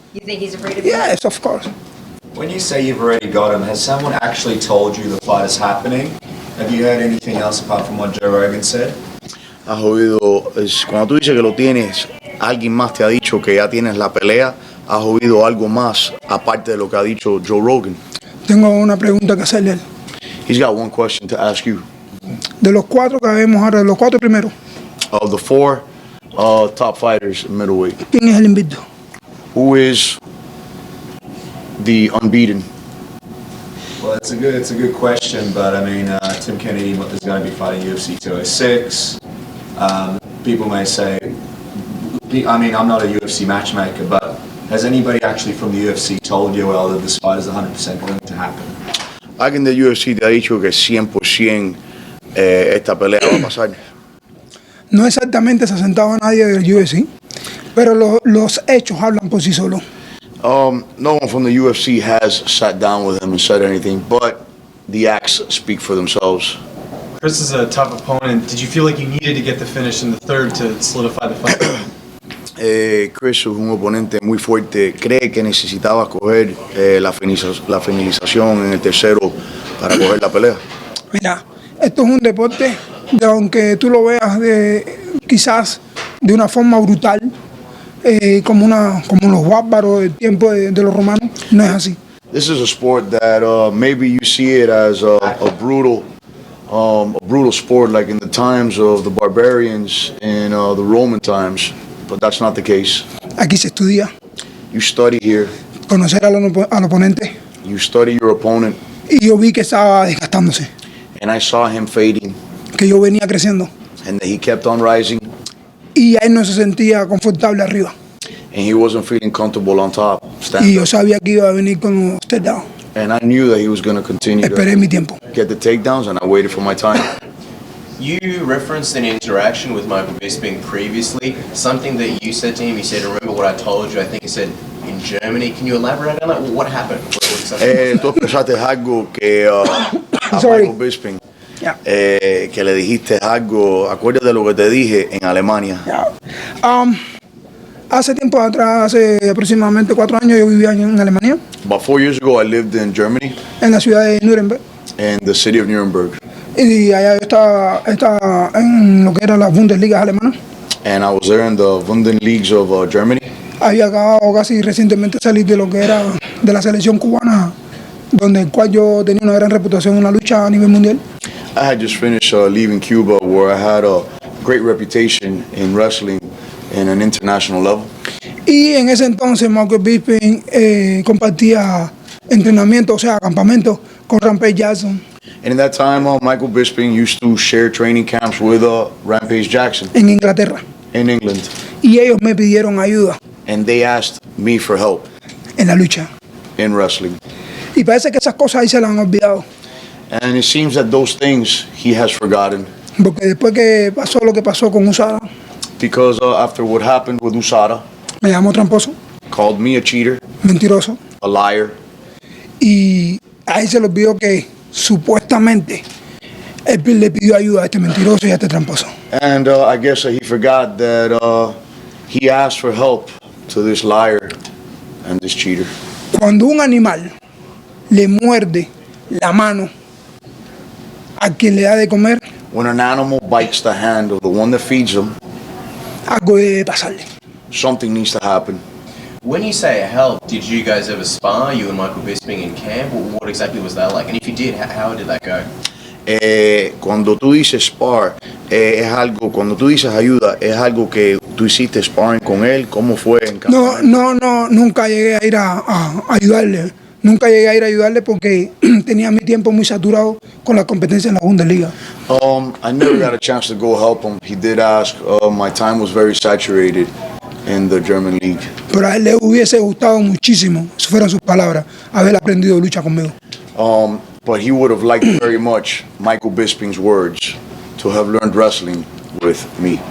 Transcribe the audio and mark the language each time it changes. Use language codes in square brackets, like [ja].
[en] You think he's afraid of you? Yes, of course. When you say you've already got him, has someone actually told you the fight is happening? Have you heard anything else apart from what Joe Rogan said? [es] Has oído, cuando tú dices que lo tienes, alguien más te ha dicho que ya tienes la pelea, has oído algo más aparte de lo que ha dicho Joe Rogan. Tengo una pregunta que hacerle a él. [en] He's got one question to ask you. [es] De los cuatro que vemos ahora, de los cuatro primeros, [en] Of the four top fighters in middleweight, [es] ¿quién es el invicto? [en] who is the unbeaten? Well, it's a good question, but I mean, Tim Kennedy is going to be fighting UFC 206. People may say, I mean, I'm not a UFC matchmaker, but has anybody actually from the UFC told Yoel that this fight is 100% going to happen? [es] Alguien de UFC te ha dicho que 100% esta pelea va a pasar. No exactamente se ha sentado nadie del UFC, pero los hechos hablan por sí solos. [en] No one from the UFC has sat down with him and said anything, but the acts speak for themselves. Chris is a tough opponent. Did you feel like you needed to get the finish in the third to solidify the fight? [es] Chris es un oponente muy fuerte. Cree que necesitaba coger la finalización en el tercero para coger la pelea. Mira, esto es un deporte de, aunque tú lo veas quizás de una forma brutal, como los bárbaros del tiempo de los romanos, no es así. [en] This is a sport that maybe you see it as a brutal sport, like in the times of the barbarians in the Roman times, but that's not the case. [es] Aquí se estudia, [en] You study here, [es] conocer al oponente, [en] you study your opponent, [es] y yo vi que estaba desgastándose, [en] and I saw him fading, [es] que yo venía creciendo, [en] and that he kept on rising, [es] y él no se sentía confortable arriba. [en] and he wasn't feeling comfortable on top, [es] Y [en] standing [es] yo [en] up. [es] sabía que iba a venir con los step down. [en] And I knew that he was going to continue [es] Esperé [en] to [es] mi tiempo. [en] get the takedowns, and I waited for my time. You referenced an interaction with Michael Bisping previously, something that you said to him. You said, remember what I told you? I think you said in Germany. Can you elaborate on that? What happened? [es] Tú expresaste algo que a [en] Sorry. [es] Michael Bisping, [en] Yeah. [es] que le dijiste algo, acuérdate de lo que te dije en Alemania. [en] Yeah. [es] Hace tiempo atrás, hace aproximadamente 4 años, yo vivía en Alemania, [en] About 4 years ago, I lived in Germany, [es] en la ciudad de Nuremberg. [en] in the city of Nuremberg, [es] Y allá yo estaba en lo que era las Bundesligas alemanas. [en] and I was there in the Bundesliga of Germany. [es] Había acabado casi recientemente salir de lo que era de la selección cubana, donde el cual yo tenía una gran reputación en la lucha a nivel mundial. [en] I had just finished leaving Cuba, where I had a great reputation in wrestling in an international level. [es] Y en ese entonces Michael Bisping compartía entrenamiento, o sea, campamento con Rampage Jackson [en] And in that time, Michael Bisping used to share training camps with Rampage Jackson [es] en Inglaterra. [en] in England. [es] Y ellos me pidieron ayuda [en] And they asked me for help [es] en la lucha. [en] in wrestling. [es] Y parece que esas cosas ahí se las han olvidado. [en] And it seems that those things he has forgotten. [es] Porque después que pasó lo que pasó con USADA, [en] Because after what happened with USADA, [es] me llamó tramposo. [en] called me a cheater, [es] mentiroso, [en] a liar, [es] y a él se le olvidó que supuestamente él le pidió ayuda a este mentiroso y a este tramposo. [en] and I guess he forgot that he asked for help to this liar and this cheater. [es] Cuando un animal le muerde la mano a quien le da de comer, [en] When an animal bites the hand of the one that feeds them, [es] algo debe pasarle. [en] something needs to happen. When you say help, did you guys ever spar, you and Michael Bisping in camp? What exactly was that like? And if you did, how did that go? [es] Cuando tú dices spar, es algo, cuando tú dices ayuda, es algo que tú hiciste sparring con él, ¿cómo fue en No, campamento? nunca llegué a ir a ayudarle. Nunca llegué a ir a ayudarle porque tenía mi tiempo muy saturado con la competencia en la Bundesliga. [en] I never got a chance to go help him. He did ask. My time was very saturated in the German league. [es] Pero a él le hubiese gustado muchísimo, si fueran sus palabras, haber aprendido lucha conmigo. [en] But he would have liked very much Michael Bisping's words to have learned wrestling with me.